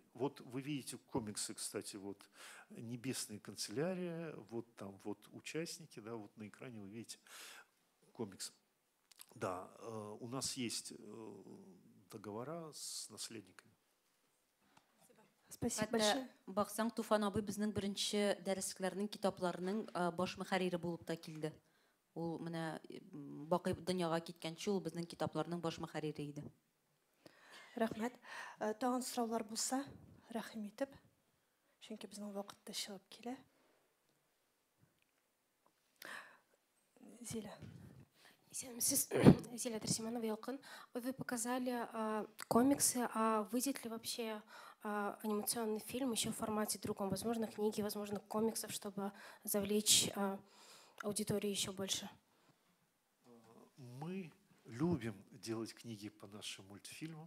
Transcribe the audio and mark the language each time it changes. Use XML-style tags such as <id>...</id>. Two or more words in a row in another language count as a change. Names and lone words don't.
<ru>Вот вы видите комиксы, кстати, вот «Небесная канцелярия», вот там вот участники, да, вот на экране вы видите комикс. Да, у нас есть договора с наследниками. Спасибо большое.</ru> <tt>Бақсаң, Туфан абый безнең беренче дәресләрнең, китапларның баш мөхәррире булып та килде. Ул менә бакый дөньяга киткәнче ул безнең китапларның баш мөхәррире иде. Рәхмәт. Тагын сораулар булса, рәхим итеп. Чөнки безнең вакыт та чыгып килә. Зиля. Зиля Тарсиманова, Ялкын.</tt> <ru>Вы показали комиксы, а выйдет ли вообще анимационный фильм еще в формате другом? Возможно, книги, возможно, комиксов, чтобы завлечь аудиторию еще больше? Мы любим делать книги по нашим мультфильмам.</ru>